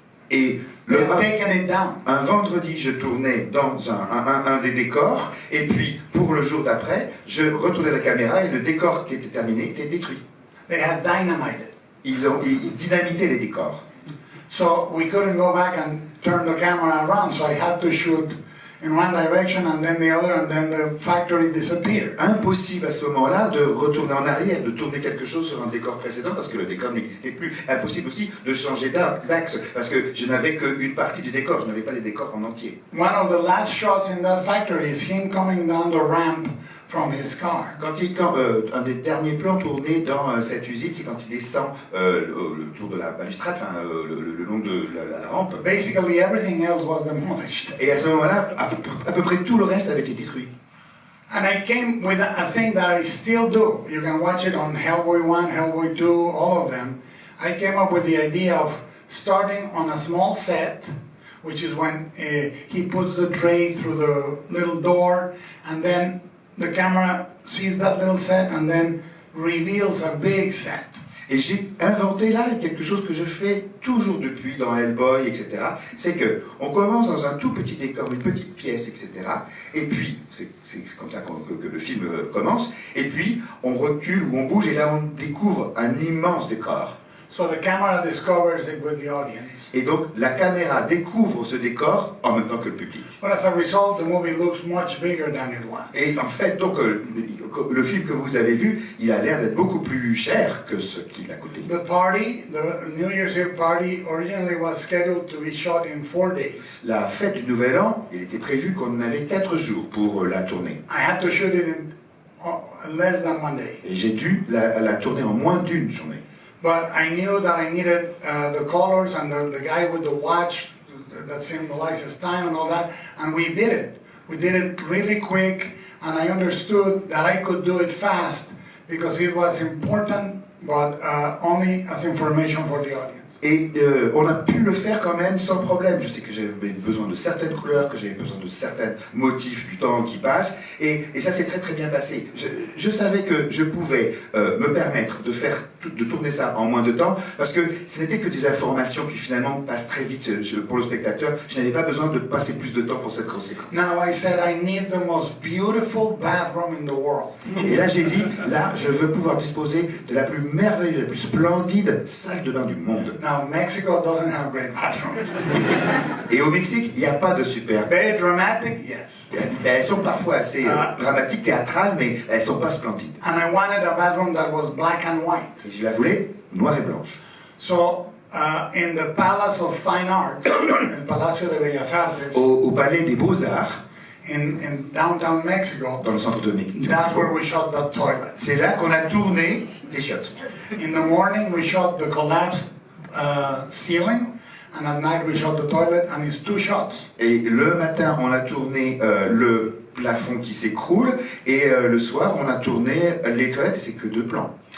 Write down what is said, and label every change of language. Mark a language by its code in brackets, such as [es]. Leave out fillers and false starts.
[fr] Et [en] They had taken it down. [fr] un vendredi, je tournais dans un des décors, et puis pour le jour d'après, je retournais la caméra et le décor qui était terminé était détruit. [en] They had dynamited. [fr] Ils dynamitaient les décors. [en] So we couldn't go back and turn the camera around, so I had to shoot in one direction and then the other, and then the factory disappeared. [fr] Impossible à ce moment-là de retourner en arrière, de tourner quelque chose sur un décor précédent parce que le décor n'existait plus. Impossible aussi de changer d'axe parce que je n'avais qu'une partie du décor, je n'avais pas les décors en entier. [en] One of the last shots in that factory is him coming down the ramp from his car. [fr] Un des derniers plans tournés dans cette usine, c'est quand il descend le tour de la balustrade, le long de la rampe. [en] Basically everything else was demolished. [fr] Et à ce moment-là, à peu près tout le reste avait été détruit. [en] And I came with a thing that I still do. You can watch it on Hellboy 1, Hellboy 2, all of them. I came up with the idea of starting on a small set, which is when he puts the tray through the little door, and then the camera sees that little set and then reveals a big set. [fr] Et j'ai inventé là quelque chose que je fais toujours depuis dans Hellboy, etc. C'est que on commence dans un tout petit décor, une petite pièce, etc. Et puis, c'est comme ça que le film commence. Et puis, on recule ou on bouge et là, on découvre un immense décor. [en] So the camera discovers it with the audience. [fr] Et donc, la caméra découvre ce décor en même temps que le public. [en] But as a result, the movie looks much bigger than it was. [fr] Et en fait, donc, le film que vous avez vu, il a l'air d'être beaucoup plus cher que ce qu'il a coûté. [en] The party, the New Year's Eve party, originally was scheduled to be shot in 4 days. [fr] La fête du Nouvel An, il était prévu qu'on avait 4 jours pour la tourner. [en] I had to shoot it in less than 1 day. [fr] Et j'ai dû la tourner en moins d'une journée. [en] But I knew that I needed the colors and the guy with the watch that symbolizes time and all that, and we did it. We did it really quick, and I understood that I could do it fast because it was important, but only as information for the audience. [fr] Et on a pu le faire quand même sans problème. Je sais que j'avais besoin de certaines couleurs, que j'avais besoin de certains motifs du temps qui passe, et ça s'est très très bien passé. Je savais que je pouvais me permettre de faire de tourner ça en moins de temps, parce que ce n'était que des informations qui finalement passent très vite pour le spectateur. Je n'avais pas besoin de passer plus de temps pour cette conséquence. [en] Now I said I need the most beautiful bathroom in the world. [fr] Et là j'ai dit, là je veux pouvoir disposer de la plus merveilleuse, la plus splendide salle de bain du monde. [en] Now Mexico doesn't have great bathrooms. [fr] Et au Mexique, il n'y a pas de super. [en] Very dramatic, yes. [fr] Elles sont parfois assez dramatiques, théâtrales, mais elles ne sont pas splendides. [en] And I wanted a bathroom that was black and white. [fr] Et je la voulais noire et blanche. [en] So in the Palace of Fine Arts, el Palacio de Bellas Artes, [fr] Au Palais des Beaux-Arts, [en] in downtown Mexico, [fr] dans le centre de Mexico. [en] that's where we shot the toilet. [fr] C'est là qu'on a tourné les chiottes. [en] In the morning we shot the collapsed ceiling, and at night we shot the toilet, and it's 2 shots. [fr] Et le matin, on a tourné le plafond qui s'écroule, et le soir, on a tourné les toilettes, et c'est que 2 plans.